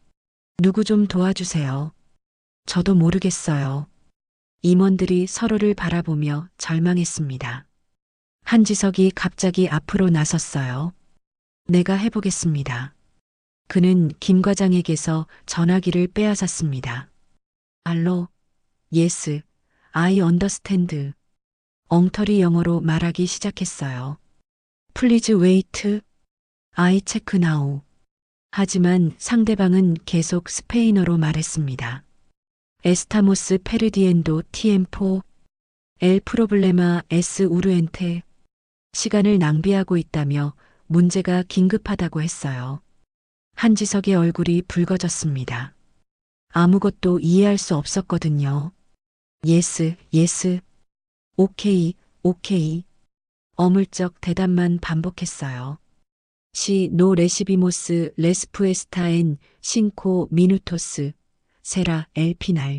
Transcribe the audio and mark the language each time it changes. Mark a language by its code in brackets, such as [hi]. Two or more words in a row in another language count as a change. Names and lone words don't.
[ko] 누구 좀 도와주세요. 저도 모르겠어요. 임원들이 서로를 바라보며 절망했습니다. 한지석이 갑자기 앞으로 나섰어요. 내가 해보겠습니다. 그는 김 과장에게서 전화기를 빼앗았습니다. 알로, [en] yes, I understand. [ko] 엉터리 영어로 말하기 시작했어요. [en] Please wait, I check now. [ko] 하지만 상대방은 계속 스페인어로 말했습니다. [es] Estamos perdiendo tiempo. El problema es urgente. [ko] 시간을 낭비하고 있다며 문제가 긴급하다고 했어요. 한지석의 얼굴이 붉어졌습니다. 아무것도 이해할 수 없었거든요. [en] Yes, yes. okay, okay. [ko] 어물쩍 대답만 반복했어요. [es] si no recibimos respuesta en cinco minutos será el final.